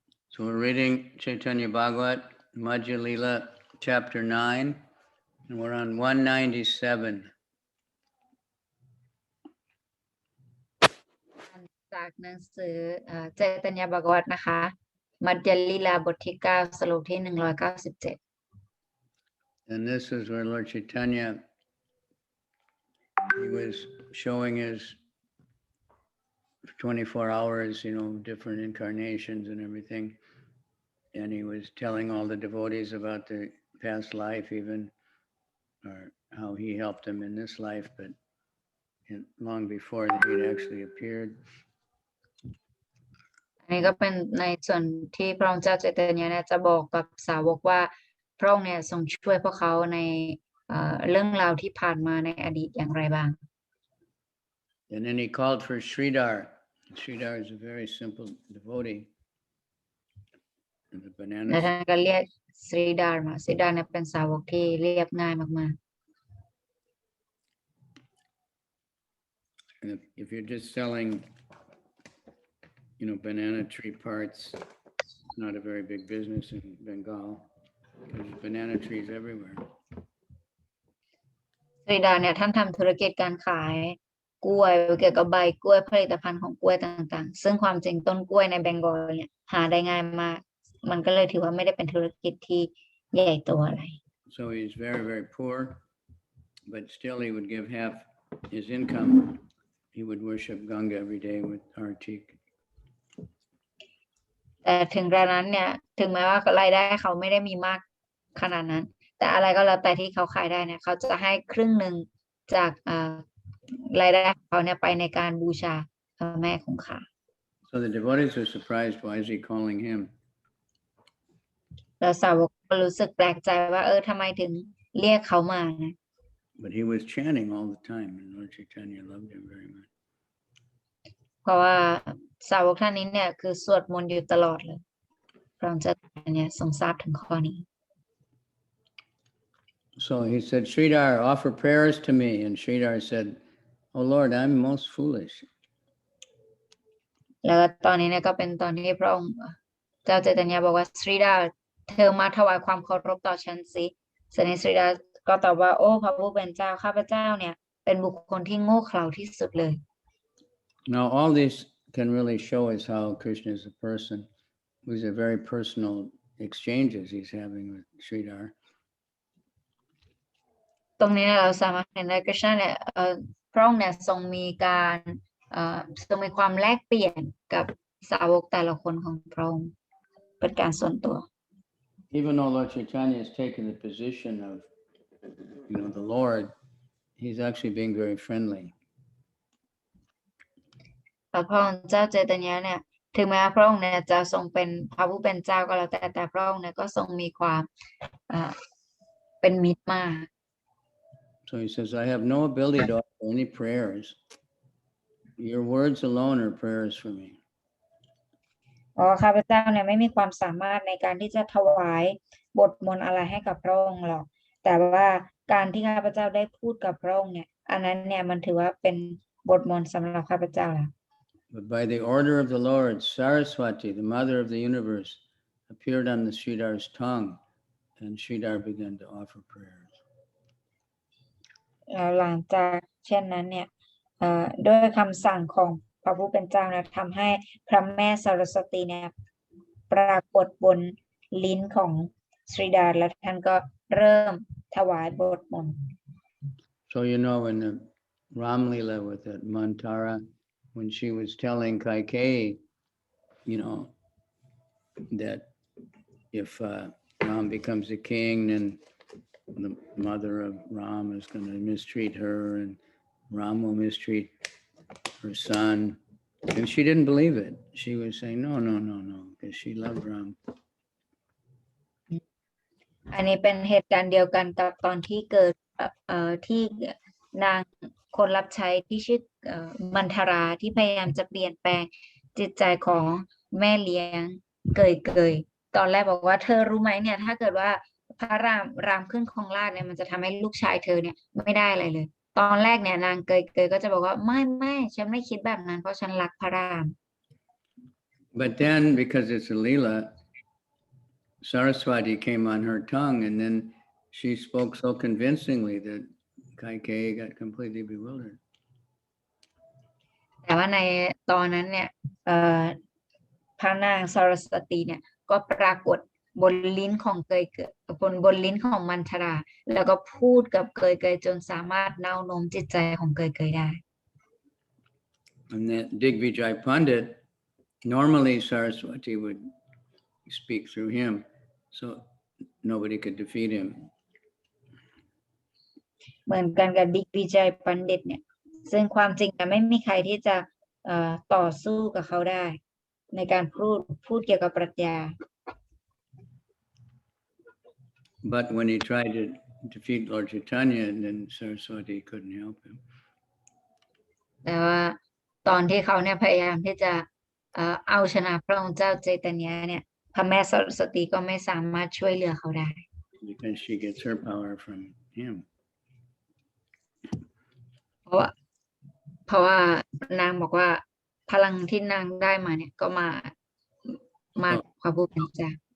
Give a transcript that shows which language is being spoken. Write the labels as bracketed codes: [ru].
[en] So we're reading Chaitanya Bhagavat, Madhya Lila, chapter 9, and we're on 197. [th] จากหนังสือเจตญาบากวัตนะคะมัดยลีลาบทที่9สโลกที่197 [en] And this is where Lord Chaitanya, he was showing his 24 hours, different incarnations and everything. And he was telling all the devotees about the past life even, or how he helped them in this life, but long before that he'd actually appeared. [th] อันนี้ก็เป็นในส่วนที่พระองค์เจ้าเจตญาเนี่ยจะบอกกับสาวกว่าพระองค์เนี่ยทรงช่วยพวกเขาในเรื่องราวที่ผ่านมาในอดีตอย่างไรบ้าง [en] And then he called for Sridhar. Sridhar is a very simple devotee. And the banana. [th] และท่านก็เรียกสรีดาร์มาสรีดาร์เนี่ยเป็นสาวกที่เรียบง่ายมาก [en] And if you're just selling, banana tree parts, it's not a very big business in Bengal. There's banana trees everywhere. [th] ๆสรีดาร์เนี่ยท่านทำธุรกิจการขายกล้วยเกี่ยวกับใบกล้วยผลิตภัณฑ์ของกล้วยต่างๆซึ่งความจริงต้นกล้วยในเบงกอลเนี่ยหาได้ง่ายมากมันก็เลยถือว่าไม่ได้เป็นธุรกิจที่ใหญ่โตอะไร [en] So he's very, very poor, but still he would give half his income. He would worship Ganga every day with artik. [th] แต่ถึงกระนั้นเนี่ยถึงแม้ว่ารายได้เขาไม่ได้มีมากขนาดนั้นแต่อะไรก็แล้วแต่ที่เขาขายได้เนี่ยเขาจะให้ครึ่งหนึ่งจากรายได้ของเขาเนี่ยไปในการบูชาพระแม่คงคา [en] So the devotees were surprised. Why is he calling him? [th] แล้วสาวกก็รู้สึกแปลกใจว่าทำไมถึงเรียกเขามานะ [en] But he was chanting all the time, and Lord Chaitanya loved him very much. [th] เพราะว่าสาวกท่านนี้เนี่ยคือสวดมนต์อยู่ตลอดเลยพระองค์เจ้าเนี่ยทรงทราบถึงข้อนี้ [en] So he said, Sridhar, offer prayers to me. And Sridhar said, Oh Lord, I'm most foolish. [th] แล้วตอนนี้เนี่ยก็เป็นตอนที่พระองค์เจ้าเจตญาบอกว่าสรีดาเธอมาถวายความเคารพต่อฉันสิสนิสรีดาก็ตอบว่าโอ้พระผู้เป็นเจ้าข้าพเจ้าเนี่ยเป็นบุคคลที่โง่เขลาที่สุดเลย [en] Now all this can really show us how Krishna is a person. These are very personal exchanges he's having with Sridhar. [th] ตรงนี้เราสามารถเห็นได้คริชนาเนี่ยพระองค์เนี่ยทรงมีการทรงมีความแลกเปลี่ยนกับสาวกแต่ละคนของพระองค์เป็นการส่วนตัว [en] Even though Lord Chaitanya has taken the position of, the Lord, he's actually being very friendly. [th] พระองค์เจ้าเจตญาเนี่ยถึงแม้พระองค์เนี่ยจะทรงเป็นพระผู้เป็นเจ้าก็แล้วแต่พระองค์เนี่ยก็ทรงมีความเป็นมิตรมาก [en] So he says, I have no ability to offer any prayers. Your words alone are prayers for me. [th] ข้าพเจ้าเนี่ยไม่มีความสามารถในการที่จะถวายบทมนต์อะไรให้กับพระองค์หรอกแต่ว่าการที่ข้าพเจ้าได้พูดกับพระองค์เนี่ยอันนั้นเนี่ยมันถือว่าเป็นบทมนต์สำหรับข้าพเจ้าแล้ว [en] But by the order of the Lord, Saraswati, the mother of the universe, appeared on the Sridhar's tongue, and Sridhar began to offer prayers. [th] หลังจากเช่นนั้นเนี่ยด้วยคำสั่งของพระผู้เป็นเจ้านะทำให้พระแม่สรสวตีเนี่ยปรากฏบนลิ้นของสรีดาและท่านก็เริ่มถวายบทมนต์ [en] So in the Ram Lila with that Mantara, when she was telling Kaikeyi, that if Ram becomes a king, then the mother of Ram is going to mistreat her, and Ram will mistreat her son. And she didn't believe it. She was saying, no, because she loved Ram. [th] อันนี้เป็นเหตุการณ์เดียวกันกับตอนที่เกิดที่นางคนรับใช้ที่ชื่อมันทราที่พยายามจะเปลี่ยนแปลงจิตใจของแม่เลี้ยงเกยตอนแรกบอกว่าเธอรู้ไหมเนี่ยถ้าเกิดว่าพระรามขึ้นครองราชย์เนี่ยมันจะทำให้ลูกชายเธอเนี่ยไม่ได้อะไรเลย ตอนแรกเนี่ยนางเกยก็จะบอกว่าไม่ฉันไม่คิดแบบนั้นเพราะฉันรักพระราม [en] But then, because it's a Leela, Saraswati came on her tongue, and then she spoke so convincingly that Kaikeyi got completely bewildered. [th] แต่ว่าในตอนนั้นเนี่ยพระนางสรสติเนี่ยก็ปรากฏบนลิ้นของเกยบนลิ้นของมันทรา แล้วก็พูดกับเกยจนสามารถเน้าโน้มจิตใจของเกยได้ [en] And that Digvijay Pandit, normally Saraswati would speak through him, so nobody could defeat him. [th] เหมือนกันกับดิกวิจัยปันดิตเนี่ยซึ่งความจริงเนี่ยไม่มีใครที่จะต่อสู้กับเขาได้ ในการพูดเกี่ยวกับปรัชญา [en] But when he tried to defeat Lord Chaitanya, then Saraswati couldn't help him. [th] แต่ว่าตอนที่เขาเนี่ยพยายามที่จะเอาชนะพระองค์เจ้าเจตญาเนี่ยพระแม่สรสติก็ไม่สามารถช่วยเหลือเขาได้ [en] Because she gets her power from him. [th] เพราะว่านางบอกว่าพลังที่นางได้มาเนี่ยก็มาพระผู้เป็นเจ้า